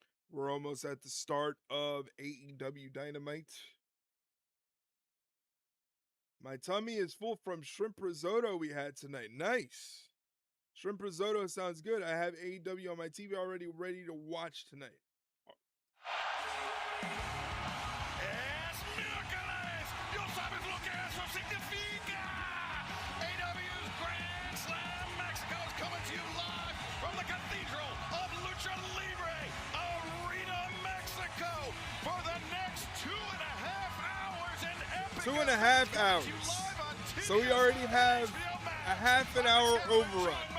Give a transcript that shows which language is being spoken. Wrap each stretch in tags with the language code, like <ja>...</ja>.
<en>We're almost at the start of AEW Dynamite. My tummy is full from shrimp risotto we had tonight. Nice. Shrimp risotto sounds good. I have AEW on my TV already ready to watch tonight.</en> <es>¡Es miércoles! ¡Yo sabes lo que eso significa!</es> <en>AEW's Grand Slam Mexico is coming to you live from the Cathedral of Lucha Libre, Arena, Mexico, for the next 2.5 hours in epic. 2.5 hours. Live on So we already have a half an hour overrun.</en>